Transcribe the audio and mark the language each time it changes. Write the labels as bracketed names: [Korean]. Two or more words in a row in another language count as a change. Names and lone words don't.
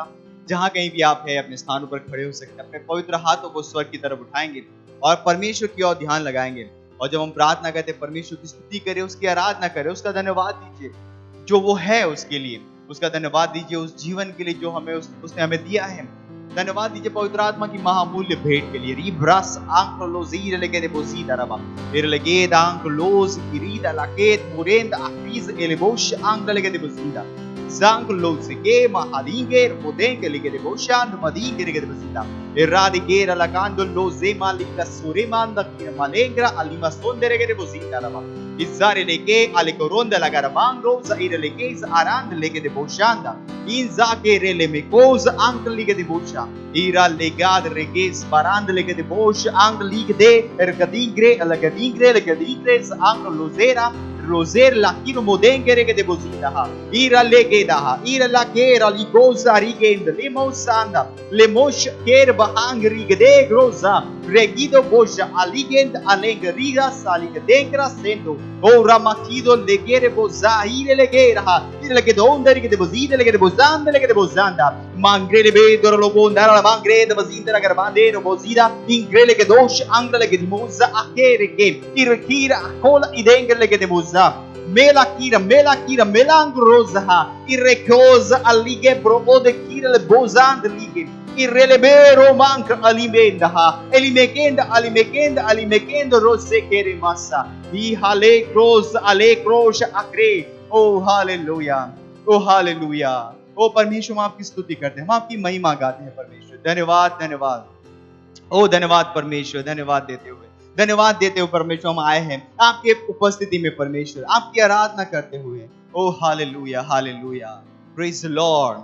[Hindi] जहां कहीं भी आप हैं अपने स्थानों पर खड़े हो सकते हैं। अपने पवित्र हाथों को स्वर्ग की तरफ उठाएंगे और परमेश्वर की ओर ध्यान लगाएंगे। और जब हम प्रार्थना करते हैं, परमेश्वर की स्तुति करें, उसकी आराधना करें, उसका धन्यवाद दीजिए जो वो है उसके लिए। उसका धन्यवाद दीजिए उस जीवन के लिए जो हमें उसने हमें दिया है। धन्यवाद दीजिए पवित्र आत्मा की महामूल्य भेंट के लिए। रिब्रस आंक्लोजीर लेके दे बोसीदा रबा इरलेगेद आंक्लोज किरीदा लाकेत मुरेंद आफिज एलेबोश आंक्ल लेके दे बोसीदा Zankloze ke mahalinger modenge lige de boshan madinge lige de basita erradicera la cando loze malika suremanda malengra alima sondere de bosita la Izare leke alekoronda la garamangro zaire leke arand leke de boshanda inza ke rele me koz angle leke de bosha ira legad reges barand leke de bosh angle leke de ergadigre alagadigre angle lozera roser la kino modengere ke de bozida ha ira legeda ira la kera li goza rigend limosanda lemosh ker bahangri gede groza regido bosha aligend alengriga saligedengra sendo o ramakido legere boza ire legera ha ire legede onderi ke de bozida legede bozanda mangrele be dorlo bondara la mangrele bozinda la garbande no bozida ingrele ke dosh angrele ke moza akere ke irkira kola idengere ke de boza melakira melangrosa irrecosa alige brode kira le bozand lige irrelebero manca alimenda alimekenda rose kere massa i hale cross akre oh hallelujah ओ परमेश्वर हम आपकी स्तुति करते हैं हम आपकी महिमा गाते हैं परमेश्वर धन्यवाद ओ धन्यवाद परमेश्वर धन्यवाद देते हुए परमेश्वर हम आए हैं आपके उपस्थिति में परमेश्वर आपकी आराधना करते हुए ओ हालेलुया [English] praise the Lord.